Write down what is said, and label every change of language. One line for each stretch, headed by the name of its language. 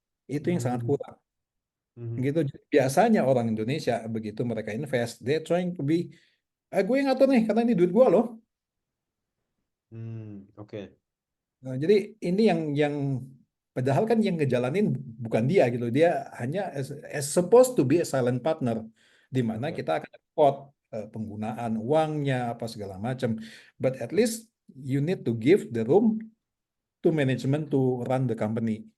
Indonesian: Itu yang sangat kurang. Gitu. Biasanya orang Indonesia begitu mereka invest,
English: they trying to be,
Indonesian: gue yang ngatur nih karena ini duit gue loh. Oke. Nah, jadi ini yang padahal kan yang ngejalanin bukan dia gitu. Dia hanya
English: as supposed to be a silent partner,
Indonesian: di mana Oke. kita akan report penggunaan uangnya apa segala macam.
English: But at least you need to give the room to management to run the company.